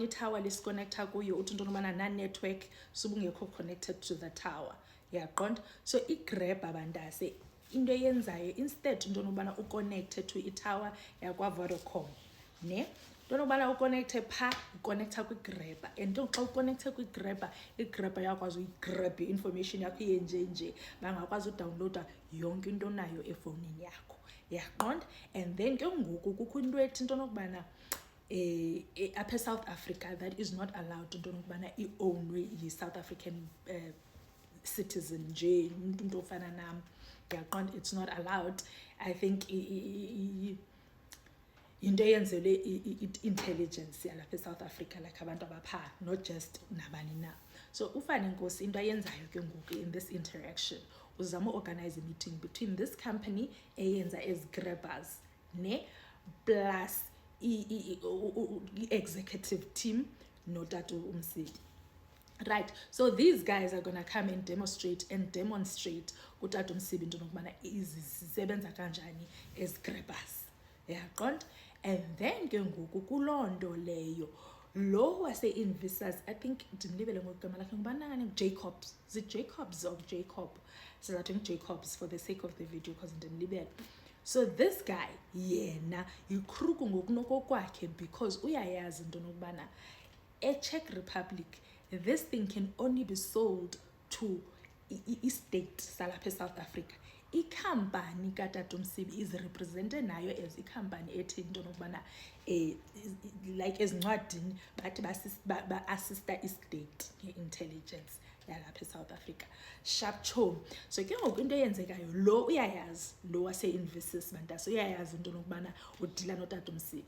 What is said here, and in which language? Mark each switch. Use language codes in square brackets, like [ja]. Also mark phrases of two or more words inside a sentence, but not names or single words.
[xh] I-tower lisiconnecta kuyo uthi into nobana na-network subungekho connected to the tower yaqonda. So i-grabber Bantase into eyenzayo instead into nobana uconnected to i-tower yakwa-Vodacom ne, into nobana uconnecte pha uconnecta kwi-grabber, and xa uconnecte kwi-grabber i-grabber yakwazi uyigrabhe i-information yakho iyenjenje, bangakwazi udownloada yonke into nayo efowunini yakho yaqonda. And then ke ngoku kukho into ethi into nokubana apha eSouth Africa [en] that is not allowed [xh] into nokubana i-ownwe yi-South African citizen nje umuntu ofana nam yaqonda. [en] It's not allowed. I think [xh] into eyenzelwe i-intelligence yalapha eSouth Africa like abantu abapha, [en] not just nabani na. [xh] So uFani Nkosi into ayenzayo ke ngoku [en] in this interaction [xh] uzama [en] organize a meeting between this company [xh] eyenza [en] as grabbers [xh] ne [en] plus executive team [xh] noTata Msidi. [en] Right, so these guys are gonna come and demonstrate [xh] uTata Msidi into nokubana izisebenza kanjani [en] as grabbers yaqonda. And then [xh] ke ngoku kuloo leyo lo wase-Invesis, [en] I think [xh] ndimlibele ngogama lakhe ngubanani, [en] Jacobs, Jacobs or Jacob, so I think Jacobs for the sake of the video because ndimlibele. So this guy [xh] yena ikruku ngokunokokwakhe [en] because [xh] uyayazi into nokubana eCzech Republic [en] this thing can only be sold to [xh] i-state salapha eSouth Africa. I-company kaTata Msibi is represented nayo as i-company ethi into nokubana like ezincwadini bathi ba-assista i-state nge-intelligence yalapha eSouth Africa. Sharp chom. So ke ngoku into eyenzekayo lo uyayazi, lo wase-Invesis Bantase uyayazi into nokubana udila noTata Msibi